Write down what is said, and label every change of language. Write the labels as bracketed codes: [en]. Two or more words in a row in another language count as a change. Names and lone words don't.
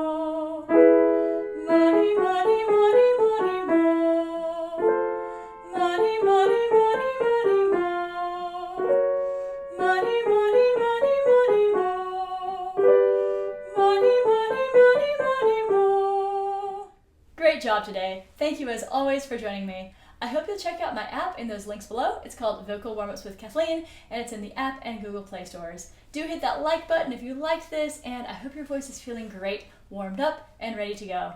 [en] Money, money, money, money, mo. Money, money, money, money, mo. Money, money, money, money, mo. Money, money, money, money, mo. Great job today. Thank you as always for joining me. I hope you'll check out my app in those links below. It's called Vocal Warmups with Kathleen, and it's in the App and Google Play stores. Do hit that like button if you liked this, and I hope your voice is feeling great, warmed up, and ready to go.